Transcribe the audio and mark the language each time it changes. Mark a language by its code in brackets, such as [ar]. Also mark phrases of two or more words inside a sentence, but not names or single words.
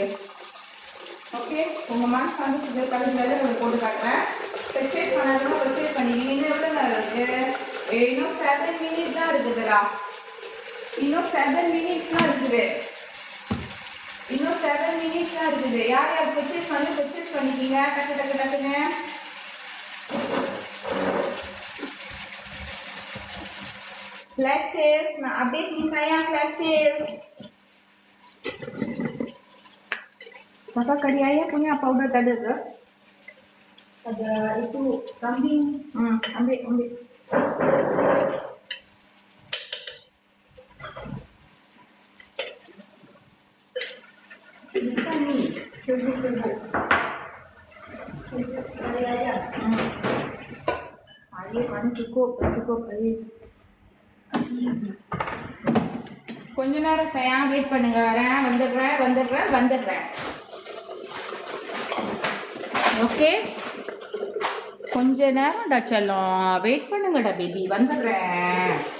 [ta] ஓகே, உங்கள் மனசு சந்தோஷத்துக்கு கழிஞ்சு போட்டு காட்டுறேன். பர்ச்சேஸ் பண்ணாலும் பர்ச்சேஸ் பண்ணிக்கிங்க. இன்னும் எவ்வளோ நேரம் இருக்குது? இன்னும் 7 minutes தான் இருக்குதுடா. இன்னும் 7 minutes தான் இருக்குது. இன்னும் 7 minutes தான் இருக்குது. யார் யார் பர்ச்சேஸ் பண்ணிக்கீங்க டக்குன்னு. [en] Flash sales, [ms] na update ni saya [en] flash sales. [ms] Kakak kari ayah punya powder ada ke? Ada itu kambing. Ambil. Bukan ni. Tunggu. Ayah. Air mana cukup air. [ta] கொஞ்ச நேரம் saya வெயிட் பண்ணுங்க, வரேன், வந்துடுறேன். ஓகே, கொஞ்ச நேரம்டா செல்லம், வெயிட் பண்ணுங்கடா பேபி, வந்துடுறேன்.